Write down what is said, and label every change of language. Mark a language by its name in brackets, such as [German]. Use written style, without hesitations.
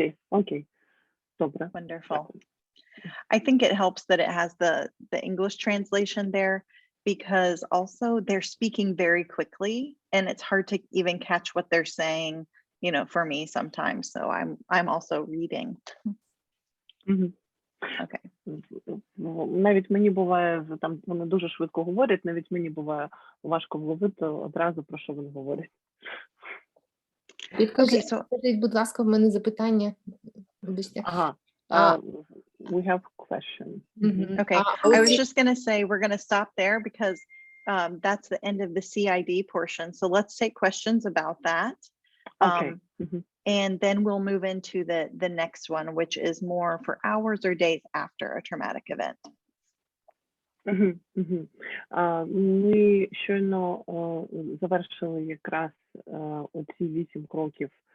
[Ukrainian] Окей. Добре. [English] Wonderful. I think it helps that it has the English translation there, because also they're speaking very quickly and it's hard to even catch what they're saying, you know, for me sometimes. So I'm also reading. Okay. [Ukrainian] Навіть мені буває, там вони дуже швидко говорять, навіть мені буває важко вловити одразу, про що вони говорять. Підкажіть, будь ласка, в мене запитання. Вибачте. [English] We have questions. Okay. I was just going to say we're going to stop there because that's the end of the CID portion. So let's take questions about that. Okay. And then we'll move into the next one, which is more for hours or days after a traumatic event. [Ukrainian] Ми щойно завершили якраз оці 8 кроків